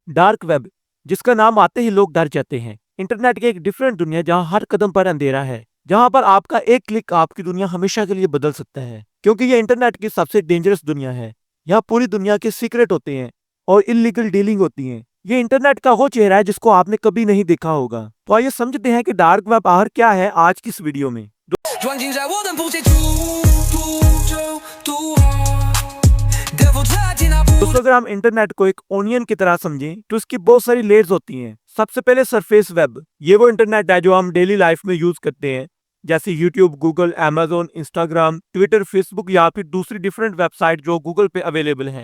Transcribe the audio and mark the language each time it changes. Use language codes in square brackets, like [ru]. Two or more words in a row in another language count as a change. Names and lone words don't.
[en] dark web, [hi] जिसका नाम आते ही लोग डर जाते हैं। इंटरनेट की एक डिफरेंट दुनिया जहां हर कदम पर अंधेरा है, जहां पर आपका एक क्लिक आपकी दुनिया हमेशा के लिए बदल सकता है। क्योंकि ये इंटरनेट की सबसे डेंजरस दुनिया है। यहाँ पूरी दुनिया के सीक्रेट होते हैं और [en] illegal dealing [hi] होती है। ये इंटरनेट का वो चेहरा है जिसको आपने कभी नहीं देखा होगा। तो आइए समझते हैं कि [en] dark web [hi] आखिर क्या है आज की इस वीडियो में। 装进在我的不解 दोस्तों, अगर हम इंटरनेट को एक ओनियन की तरह समझें तो इसकी बहुत सारी लेयर्स होती हैं। सबसे पहले [en] surface web, [hi] ये वो इंटरनेट है जो हम [en] daily life [hi] में यूज करते हैं, जैसे यूट्यूब, गूगल, अमेजोन, इंस्टाग्राम, ट्विटर, फेसबुक या फिर दूसरी [en] different website [hi] जो गूगल पे अवेलेबल हैं।